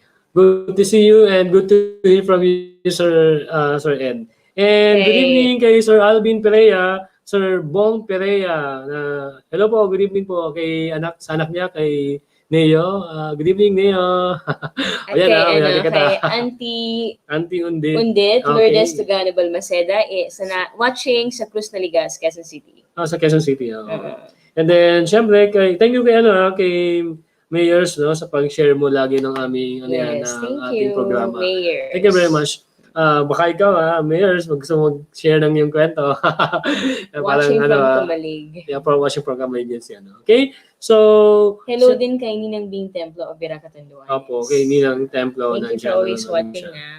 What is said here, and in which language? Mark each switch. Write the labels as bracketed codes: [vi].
[en] Good to see you and good to hear from you Sir Sir Ed. And good evening kay Sir Alvin Perea, Sir Bong Perea. [tl] Hello po, good evening po kay sa anak niya, kay Neo. [en] Good evening, Neo. [tl] Ayan, kay Auntie Undit, Lourdes Tugano Balmaceda, watching sa Cruz Naligas, Quezon City. Sa Quezon City. And then, syempre, thank you kay Mayors no, sa pag-share mo lagi ng aming ating programa. Mayors. [en] Thank you very much. [tl] Baka ikaw, Mayors, gusto mag-share ng iyong kwento. [en] Watching from Kumalig. Yeah, for watching from Kumalig. Okay? So, [tl] hello din kay Ninang Bing Templo of Viracatanduanes. Opo, kay Ninang Templo. [en] Thank you for always watching.